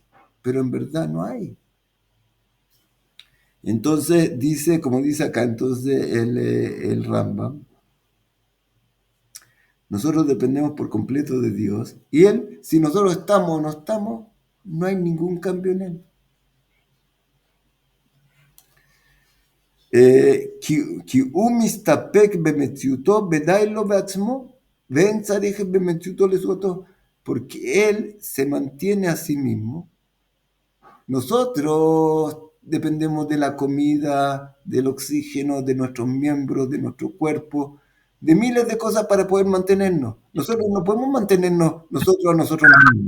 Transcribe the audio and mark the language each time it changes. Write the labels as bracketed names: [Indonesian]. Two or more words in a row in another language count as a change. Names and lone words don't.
[Spanish] Pero en verdad no hay. Entonces dice, como dice acá, entonces el Rambam, nosotros dependemos por completo de Dios. Y Él, si nosotros estamos o no estamos, no hay ningún cambio en Él. [Hebrew] כי הוא מסתפק במציאותו, ודאי לו בעצמו, ואין צריך במציאותו לזולתו, [Spanish] porque Él se mantiene a sí mismo. Nosotros dependemos de la comida, del oxígeno, de nuestros miembros, de nuestro cuerpo, de miles de cosas para poder mantenernos. Nosotros no podemos mantenernos nosotros a nosotros mismos.